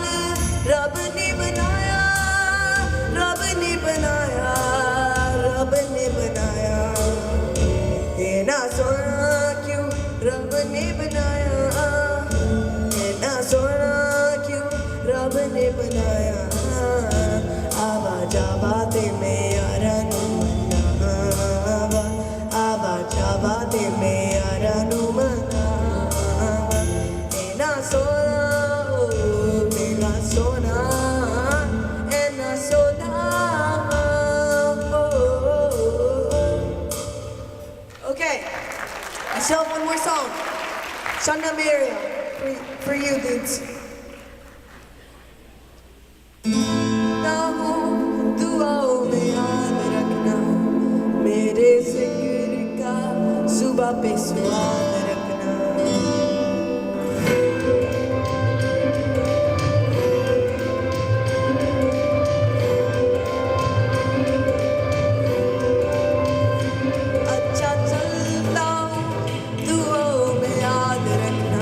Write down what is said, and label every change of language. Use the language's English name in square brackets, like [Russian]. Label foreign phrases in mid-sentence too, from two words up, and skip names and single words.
[Punjabi] ਰੱਬ ਨੇ ਬਣਾਇਆ, ਰੱਬ ਨੇ ਬਣਾਇਆ, ਰੱਬ ਨੇ ਬਣਾਇਆ, ਇੰਨਾ ਸੋਹਣਾ ਕਿਉਂ ਰੱਬ ਨੇ ਬਣਾਇਆ, ਇੰਨਾ ਸੋਹਣਾ ਕਿਉਂ ਰੱਬ ਨੇ ਬਣਾਇਆ, ਆਵਾਂ ਜਾਵਾਂ ਤੇ ਮੈਂ ਯਾਰਾਂ ਨੂੰ ਜਾਵਾਂ ਦੇ ਮੈਂ ਯਾਰਾਂ ਨੂੰ ਮਨਾਵਾਂ, ਇੰਨਾ ਸੋਹਣਾ ਮੇਰਾ ਸੋਹਣਾ ਇੰਨਾ ਸੋਹਣਾ। [English] Okay, I still have one more song. Shanda Miriam, for you dudes. [Hindi] ना हो दुआओं में याद रखना मेरे जिक्र का, सुबह पे स्वाद रखना, अच्छा चलता हूँ दुआओं में याद रखना